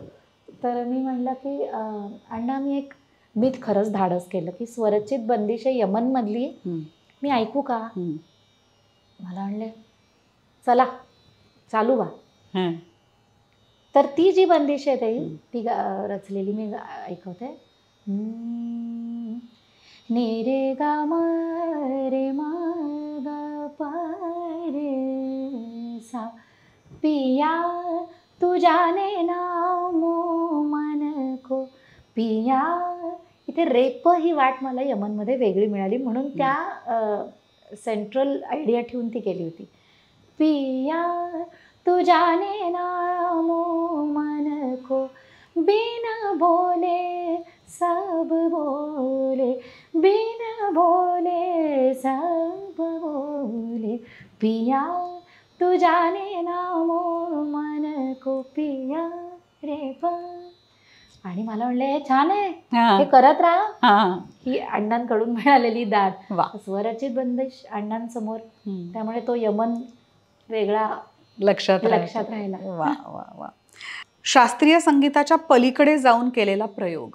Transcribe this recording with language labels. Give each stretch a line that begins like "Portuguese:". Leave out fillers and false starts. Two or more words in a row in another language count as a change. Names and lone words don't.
Marathi: तर मी म्हणलं की अण्णा मी खरंच धाडस केलं की
Sanskrit: स्वरचित बंदिशे
Marathi: यमनमधली मी ऐकू का. मला म्हणले चला चालू बा. तर ती जी बंदिश आहे ती रचलेली मी ऐकवते.
Hindi: नी रे गा मा रे मा गा पा रे सा पिया तू जाने ना मो मन को पिया.
Marathi: इथे रेप ही वाट मला यमनमध्ये वेगळी मिळाली म्हणून त्या
English: central idea
Marathi: ठेवून ती केली होती.
Hindi: पिया तू जाने ना मो मन को बिन बोले सब बोले बिन बोले सब बोले पिया तू जाने ना मो मन को पिया रे पा.
Marathi: आणि मला म्हणले हे छान आहे, हे करत राहा. ही अण्णांकडून मिळालेली दाद. स्वरचित बंदिश अण्णांसमोर, त्यामुळे तो यमन वेगळा लक्षात राहिला. वा वा वा. शास्त्रीय संगीताच्या पलीकडे जाऊन केलेला प्रयोग.